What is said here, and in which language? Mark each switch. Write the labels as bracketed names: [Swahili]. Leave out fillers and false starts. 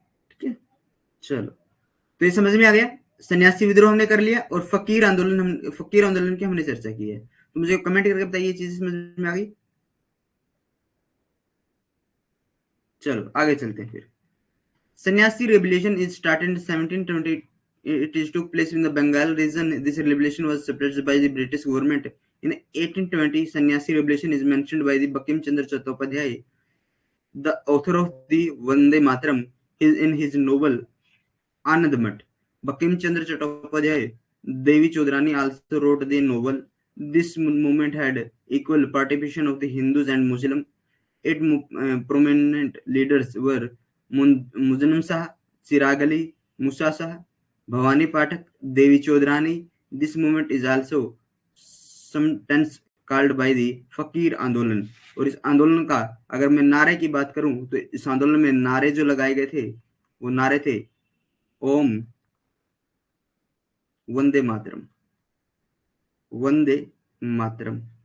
[Hindi] ठीक है, चलो, तो ये समझ में आ गया। सन्यासी विद्रोह हमने कर लिया, और फकीर आंदोलन की हमने चर्चा की है। तो मुझे कमेंट करके बताइए ये चीज समझ में आ गई। चलो आगे चलते हैं फिर। [English] Sannyasi revolution is started in 1720. It is took place in the Bengal region. This revolution was suppressed by the British government. In 1820, Sannyasi revolution is mentioned by the Bankim Chandra Chattopadhyay, the author of the Vande Mataram, in his novel Anand Mat. Bankim Chandra Chattopadhyay Devi Chodrani also wrote the novel. This movement had equal participation of the Hindus and Muslims. Its prominent leaders were Muzanam Shah, Chirag Ali, Musa Shah, Bhavani Pathak, Devi Chodrani. This movement is also sometimes called by the Fakir Andolan. [Hindi] और इस आंदोलन का अगर मैं नारे की बात करूं तो इस आंदोलन में नारे जो लगाए गए थे वो नारे थे ओम वंदे मातरम, वंदे मातरम।